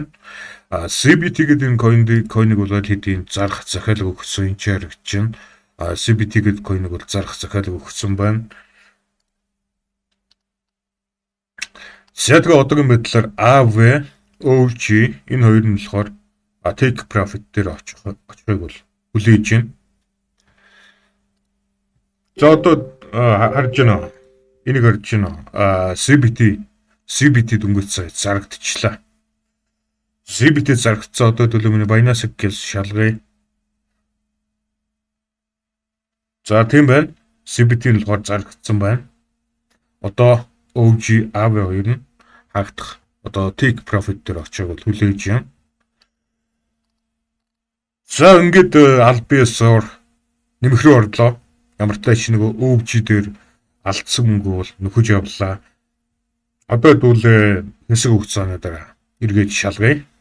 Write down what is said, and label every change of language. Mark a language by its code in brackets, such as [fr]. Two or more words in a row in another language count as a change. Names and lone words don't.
[mn] CBT гэдэг энэ койныг бол хэдийн зарах захиалга өгсөн юм чи харагдаж байна. CBT гэдэг койныг бол зарах захиалга өгсөн байна. За тэгээ одоогийн байдлаар AV, OG энэ хоёр нь болохоор [en] take profit [mn] дээр очихыг бол хүлээж байна. За одоо харж байна. Энийг харж байна. CBT дөнгөж сая зарагдчихлаа. CBT зарагдсан одоо төлөө миний Binance гэж шалгая. За тийм байна. CBT нь болохоор зарагдсан байна. Одоо OG AV хоёр нь хаагдах. Одоо [en] take profit [mn] дээр очиж бол хүлээж юм. За ингээд албиасоор нэмэх рүү орлоо. Ямар ч тааш нөгөө OG дээр алдсан мөнгө бол нөхөж явлаа. Одоо дүүл хэсэг хугацааны дараа эргээд шалгая.